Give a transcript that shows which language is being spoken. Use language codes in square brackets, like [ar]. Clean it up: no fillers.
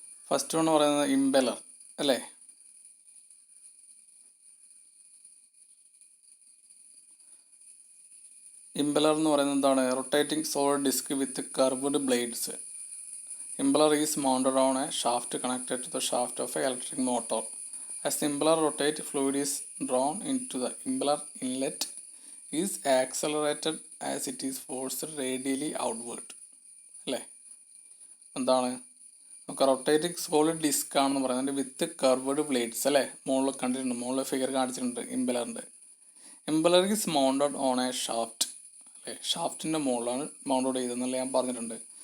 [ml] First one പറയുന്നത് impeller അല്ലേ. Impeller എന്ന് പറയുന്നത് എന്താണ്? [en] Rotating solid disc with curved blades. Impeller is mounted on a shaft connected to the shaft of an electric motor. As the impeller rotates, fluid is drawn into the impeller inlet is accelerated as it is forced radially outward. [ml] അല്ലേ, എന്താണ് നമുക്ക് [en] rotating solid disc [ml] ആണെന്ന് പറയുന്നത് [en] with curved blades [ml] അല്ലേ. മുകളിൽ കണ്ടിട്ടുണ്ട്, മുകളിൽ figure കാണിച്ചിട്ടുണ്ട് ഇംപെല്ലറിൻ്റെ. [en] impeller is mounted on a shaft [ml] അല്ലേ, ഷാഫ്റ്റിൻ്റെ മുകളിലാണ് മൗണ്ടഡ് ചെയ്തതെന്നല്ല ഞാൻ പറഞ്ഞിട്ടുണ്ട്.